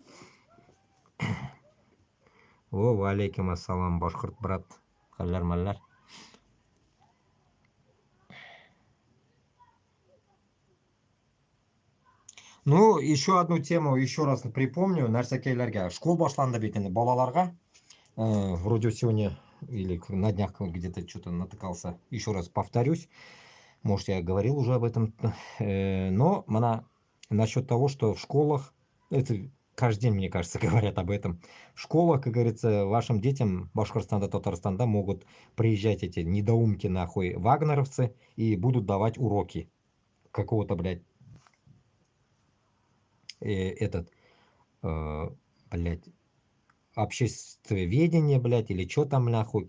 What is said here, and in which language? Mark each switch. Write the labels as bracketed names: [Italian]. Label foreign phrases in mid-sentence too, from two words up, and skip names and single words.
[Russian] О, [Arabic] وعليكم السلام, [Russian] башкорт брат. [Tatar] Халляр малляр. [Russian] Ну, еще одну тему, еще раз припомню, нәрсәкәйләргә. [Tatar] Школ башланды бит инде балаларга. [Russian] Вроде сегодня или на днях где-то что-то натыкался. Еще раз повторюсь. Может, я говорил уже об этом. Но насчет того, что в школах, это каждый день, мне кажется, говорят об этом. В школах, как говорится, вашим детям Башкортостана, Татарстана могут приезжать эти недоумки, нахуй, вагнеровцы, и будут давать уроки какого-то, блядь, этот, блядь, обществоведение, блядь, или что там, нахуй.